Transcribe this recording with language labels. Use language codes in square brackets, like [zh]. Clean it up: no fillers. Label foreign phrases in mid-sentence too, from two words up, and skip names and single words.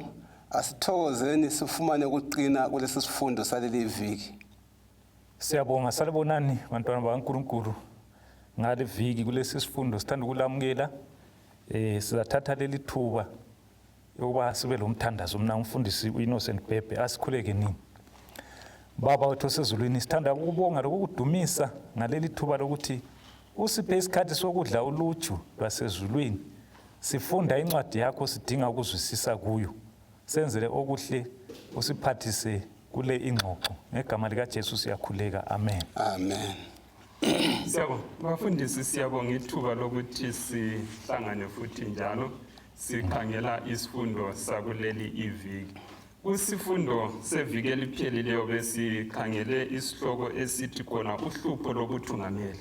[nd] Asithokozeni sifumane ukuqina kulesi sifundo saleli viki. Siyabonga salibonani bantwana bakaNkulunkulu ngale viki kulesi sifundo sithanda ukulamukela sizathatha leli thuba yokuba sibe lomthandazo mina umfundisi uInnocent Bhebhe asikhuleke nini. Baba wethu osezulwini sithanda ukubonga lokudumisa ngaleli thuba lokuthi usiphe isikhathi sokudla uluju lwasezulwini. Sifunda incwadi yakho sidinga ukuzwisisa kuyo. Senzele okuhle usiphathise kule ingxoxo. Ngegama lika Jesu siyakhuleka. Amen. Amen. Siyabonga bafundisi siyabonga ithuba lokuthi sihlangane futhi njalo sikhangela isifundo sakuleli iviki. Kusifundo seviki eliphelileyo besikhangele isihloko esithi khona uhlupho lokuthungameli.